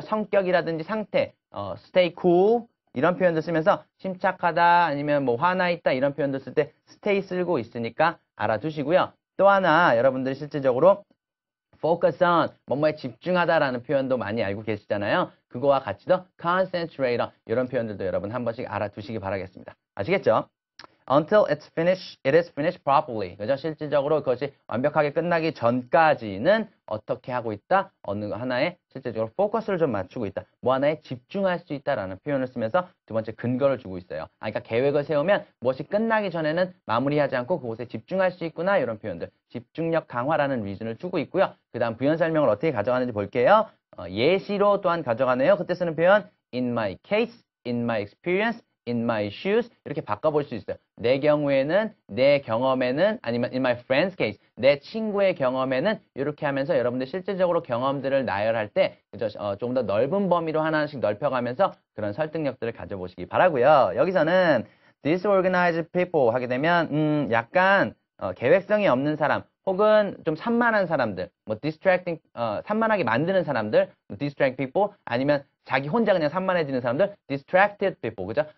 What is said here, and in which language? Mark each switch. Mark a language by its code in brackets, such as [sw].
[ko] 성격이라든지 상태 [en] stay cool [ko] 이런 표현도 쓰면서 침착하다 아니면 뭐 화나 있다 이런 표현도 쓸 때 stay 쓰고 있으니까 알아두시고요. 또 하나 여러분들이 실질적으로 [en] focus on [ko] 뭐뭐에 집중하다라는 표현도 많이 알고 계시잖아요. 그거와 같이도 [en] concentrate on [ko] 이런 표현들도 여러분 한 번씩 알아두시기 바라겠습니다. 아시겠죠? [en] Until it is finished properly. [ko] 그죠? 실질적으로 그것이 완벽하게 끝나기 전까지는 어떻게 하고 있다? 어느 하나에 실질적으로 포커스를 좀 맞추고 있다. 뭐 하나에 집중할 수 있다라는 표현을 쓰면서 두 번째 근거를 주고 있어요. 그러니까 계획을 세우면 무엇이 끝나기 전에는 마무리하지 않고 그곳에 집중할 수 있구나 이런 표현들. 집중력 강화라는 리즌을 주고 있고요. 그 다음 부연 설명을 어떻게 가져가는지 볼게요. 예시로 또한 가져가네요. 그때 쓰는 표현 [en] in my case, in my experience, in my shoes [ko] 이렇게 바꿔볼 수 있어요. 내 경우에는, 내 경험에는 아니면 [en] in my friend's case [ko] 내 친구의 경험에는 이렇게 하면서 여러분들 실질적으로 경험들을 나열할 때 좀 더 넓은 범위로 하나씩 넓혀가면서 그런 설득력들을 가져보시기 바라고요. 여기서는 [en] disorganized people [ko] 하게 되면 약간 계획성이 없는 사람 혹은 좀 산만한 사람들 뭐 distracting 산만하게 만드는 사람들 [en] distract people [ko] 아니면 자기 혼자 그냥 산만해지는 사람들 [en] distracted people [ko] 그죠?